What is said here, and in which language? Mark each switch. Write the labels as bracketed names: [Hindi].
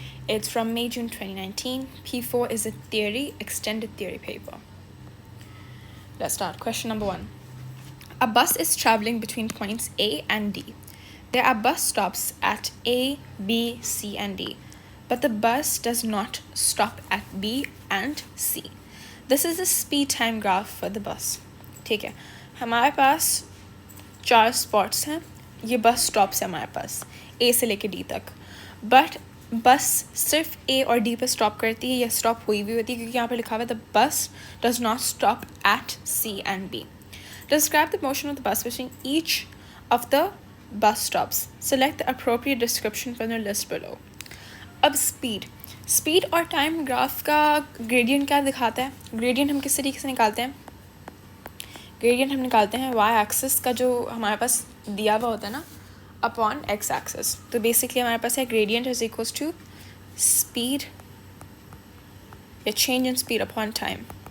[English] It's from May-June 2019. P4 is a theory, extended theory paper. Let's start. Question number 1. A bus is traveling between points A and D. There are bus stops at A, B, C, and D, but the bus does not stop at B and C. This is the speed time graph for the bus. [Hindi] ठीक है, हमारे पास 4 spots हैं. ये bus stops है हमारे पास A से लेके D तक, बट बस सिर्फ A और D पे स्टॉप करती है या स्टॉप हुई भी होती है क्योंकि यहाँ पे लिखा हुआ है [English] The bus does not stop at C and B. Describe the motion of the bus between each of the bus stops. Select the appropriate description from the list below. [Hindi] अब स्पीड और टाइम ग्राफ का gradient क्या दिखाता है? Gradient हम किस तरीके से निकालते हैं? ग्रेडियंट हम निकालते हैं वाई एक्सिस का जो हमारे पास दिया हुआ होता है ना अपॉन एक्स एक्सिस. तो बेसिकली हमारे पास है [English] gradient is equals to speed [Hindi] या [English] Change in speed upon time.